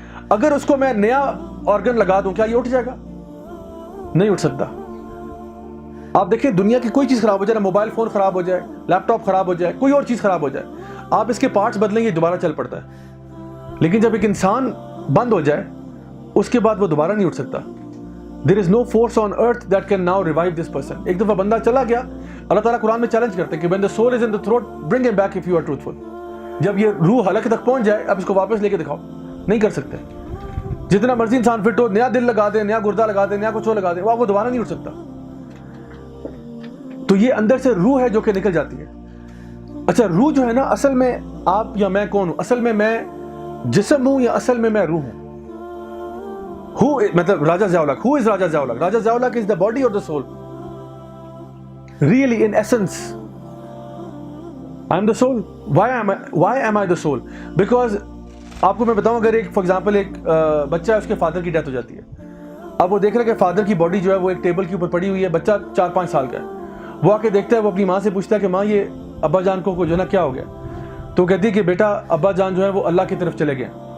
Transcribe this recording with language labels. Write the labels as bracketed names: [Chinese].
[Urdu] اگر اس کو میں نیا آرگن لگا دوں, کیا یہ اٹھ جائے گا؟ نہیں اٹھ سکتا. آپ دیکھیں دنیا کی کوئی چیز خراب ہو جائے, موبائل فون خراب ہو جائے, لیپ ٹاپ خراب ہو جائے, کوئی اور چیز خراب ہو جائے, آپ اس کے پارٹس بدلیں یہ دوبارہ چل پڑتا ہے. لیکن جب ایک انسان بند ہو جائے اس کے بعد وہ دوبارہ نہیں اٹھ سکتا. [English] There is no force on earth that can now revive this person. [Urdu] ایک دفعہ بندہ چلا گیا, اللہ تعالیٰ قرآن میں چیلنج کرتے ہیں کہ [English] when the soul is in the throat, bring him back if you are truthful. [Urdu] جب یہ روح حلق تک پہنچ جائے اب اس کو واپس لے کے دکھاؤ, نہیں کر سکتے. جتنا مرضی انسان فٹ ہو, نیا دل لگا دے, نیا گردہ لگا دے, نیا کچھ اور لگا دے, وہ دوبارہ نہیں اٹھ سکتا. تو یہ اندر سے روح ہے جو کہ نکل جاتی ہے. اچھا, روح جو ہے نا, اصل میں آپ یا میں کون ہوں؟ اصل میں جسم ہوں یا اصل میں روح ہوں؟ مطلب راجہ ضیاء الحق, [English] who is [Urdu] Raja Zia ul Haq? [English] Raja Zia ul-Haq is the body or the soul? Really, in essence, I am the soul. Why am I the soul? [Urdu] Because آپ کو میں بتاؤں, اگر ایک فار ایگزامپل ایک بچہ ہے, اس کے فادر کی ڈیتھ ہو جاتی ہے. اب وہ دیکھ رہا ہے کہ فادر کی باڈی جو ہے وہ ایک ٹیبل کے اوپر پڑی ہوئی ہے, بچہ 4-5 سال کا ہے. وہ آ کے دیکھتا ہے, وہ اپنی ماں سے پوچھتا ہے کہ ماں یہ ابا جان کو جو ہے نا کیا ہو گیا؟ تو کہتی ہے کہ بیٹا ابا جان جو ہے وہ اللہ کی طرف چلے گئے.